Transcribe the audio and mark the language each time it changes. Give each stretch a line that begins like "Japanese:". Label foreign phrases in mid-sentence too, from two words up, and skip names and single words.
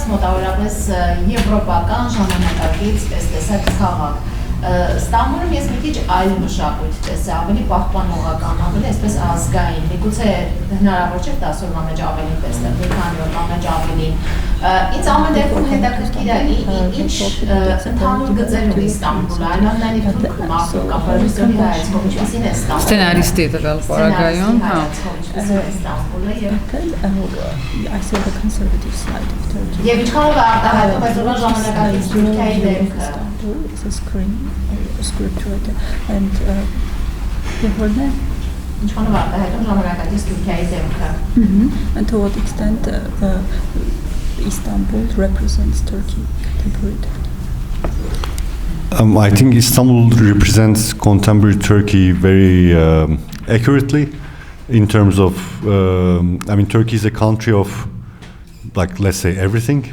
Armenian: մոտավորապես եվրոպական ժամանակակից տեսակ քաղաք։ Ստամբուլում ես մի քիչ այլ մշակույթ տեսա, ավելի պահպանողական, ավելի այսպես ազգային, միգուցե հնարավոր չէ 10 օրվա մեջ ավելի տեսնել, մի քանի օրվա մեջ ավելի։ Ինձ ամեն դեպքում հետաքրքիր է ինչ ընդհանուր գծեր ունի Ստամբուլը, այնուամենայնիվ թուրքում ասում կամ ռեժիսորի հայացքով ինչպեսին է Ստամբուլը։ Սցենարիստի տվյալ պարագայում, հա։ Ստամբուլը
English: I saw the conservative side of Turkey.
Armenian: Եվ ինչքանով է արտահայտում այսօրվա ժամանակակից Թուրքիայի դեմքը։
English: It's a scriptwriter and the
Armenian: ինչքանով է արտահայտում ժամանակակից Թուրքիայի դեմքը։
English: And to what extent Istanbul represents Turkey contemporary Turkey? I think Istanbul represents contemporary Turkey very accurately in terms of, I mean, Turkey is a country of, like, let's say everything.